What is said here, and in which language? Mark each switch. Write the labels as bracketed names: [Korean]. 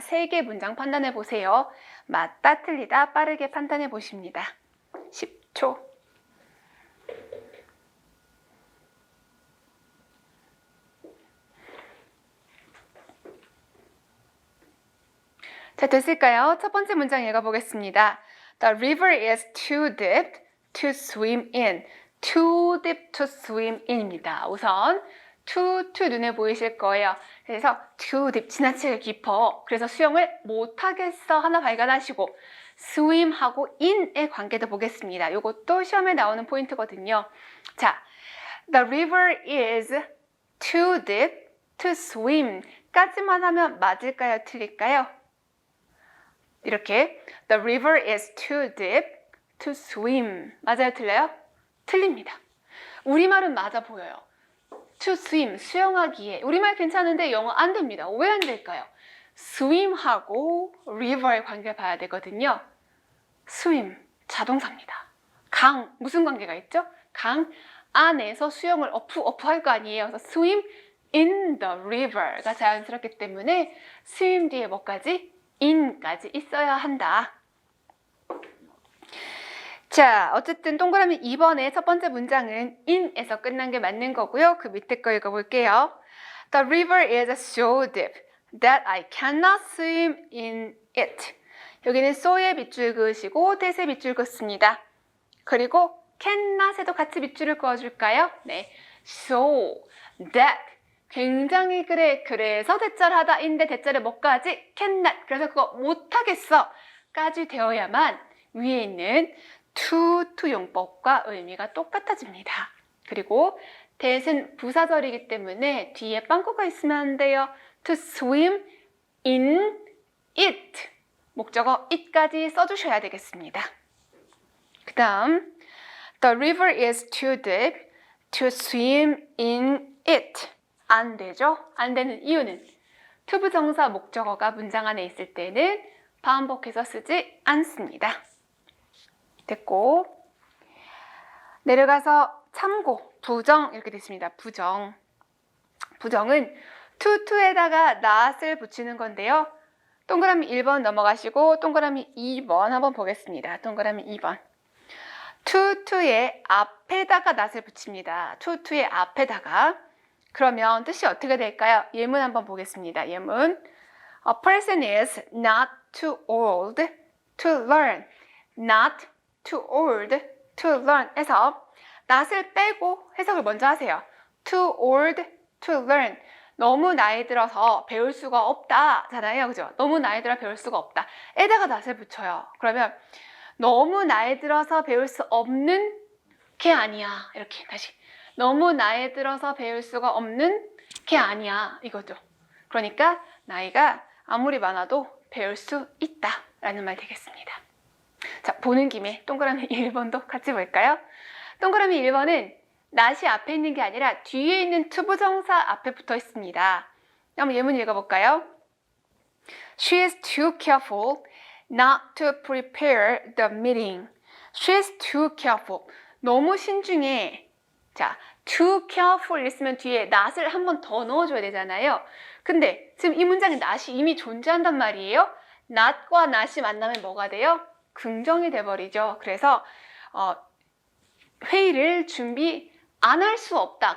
[Korean] 3개 문장 판단해 보세요. 맞다, 틀리다, 빠르게 판단해 보십니다. 10초. 자, 됐을까요? 첫 번째 문장 읽어보겠습니다. [English] The river is too deep to swim in. Too deep to swim in [Korean] 입니다. 우선 too 눈에 보이실 거예요. 그래서 too deep, 지나치게 깊어. 그래서 수영을 못하겠어 하나 발견하시고 swim하고 in의 관계도 보겠습니다. 이것도 시험에 나오는 포인트거든요. 자, the river is too deep to swim 까지만 하면 맞을까요? 틀릴까요? 이렇게 [English] The river is too deep to swim. [Korean] 맞아요? 틀려요? 틀립니다. 우리말은 맞아 보여요. To swim, 수영하기에. 우리말 괜찮은데 영어 안 됩니다. 왜 안 될까요? swim하고 river의 관계를 봐야 되거든요. swim, 자동사입니다. 강, 무슨 관계가 있죠? 강 안에서 수영을 어프할 거 아니에요. 그래서 swim in the river가 자연스럽기 때문에 swim 뒤에 뭐까지? in까지 있어야 한다. 자, 어쨌든 동그라미 2번의 첫 번째 문장은 in에서 끝난 게 맞는 거고요. 그 밑에 거 읽어볼게요. [English] The river is so deep that I cannot swim in it. [Korean] 여기는 so에 밑줄 그으시고 that에 밑줄 긋습니다. 그리고 cannot에도 같이 밑줄을 그어줄까요? 네, so that 굉장히 그래서 대절하다 인데 대절에 뭐까지? cannot. 그래서 그거 못하겠어 까지 되어야만 위에 있는 to 용법과 의미가 똑같아집니다. 그리고 that은 부사절이기 때문에 뒤에 빵꾸가 있으면 안 돼요. [English] to swim in it. [Korean] 목적어 it까지 써주셔야 되겠습니다. 그 다음 [English] The river is too deep to swim in it. [Korean] 안 되죠? 안 되는 이유는 투부정사 목적어가 문장 안에 있을 때는 반복해서 쓰지 않습니다. 됐고 내려가서 참고, 부정 이렇게 됐습니다. 부정은 투에다가 not을 붙이는 건데요. 동그라미 1번 넘어가시고 동그라미 2번 한번 보겠습니다. 동그라미 2번 투의 앞에다가 not을 붙입니다. 투의 앞에다가. 그러면 뜻이 어떻게 될까요? 예문 한번 보겠습니다. [English] 예문 A person is not too old to learn. Not too old to learn [Korean] 해서 not을 빼고 해석을 먼저 하세요. [English] Too old to learn. [Korean] 너무 나이 들어서 배울 수가 없다 잖아요. 그죠? 너무 나이 들어 배울 수가 없다. 에다가 not을 붙여요. 그러면 너무 나이 들어서 배울 수 없는 게 아니야. 이렇게 다시. 너무 나이 들어서 배울 수가 없는 게 아니야. 이거죠. 그러니까 나이가 아무리 많아도 배울 수 있다 라는 말 되겠습니다. 자, 보는 김에 동그라미 1번도 같이 볼까요? 동그라미 1번은 not이 앞에 있는 게 아니라 뒤에 있는 투부정사 앞에 붙어 있습니다. 한번 예문 읽어볼까요? [English] She is too careful not to prepare the meeting. She is too careful. [Korean] 너무 신중해. 자, too careful 있으면 뒤에 not을 한 번 더 넣어줘야 되잖아요. 근데 지금 이 문장에 not이 이미 존재한단 말이에요. not과 not이 만나면 뭐가 돼요? 긍정이 돼버리죠. 그래서 회의를 준비 안 할 수 없다.